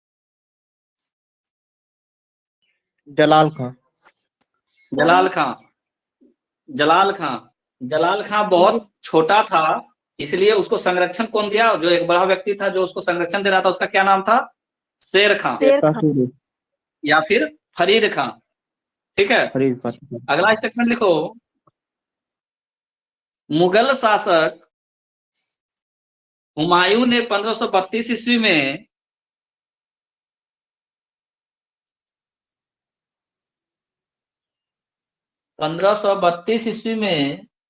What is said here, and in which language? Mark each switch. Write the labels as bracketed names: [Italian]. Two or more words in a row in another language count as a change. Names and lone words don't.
[Hindi] जलाल खां। जलाल खां। जलाल खां, जलाल खां बहुत छोटा था, इसलिए उसको संरक्षण कौन दिया? जो एक बड़ा व्यक्ति था जो उसको संरक्षण दे रहा था, उसका क्या नाम था? शेर खां शेर खां। या फिर फरीद खां। ठीक है, फरीद खां। अगला स्टेटमेंट लिखो। मुगल शासक हुमायूं ने 1532 ईस्वी में ईस्वी में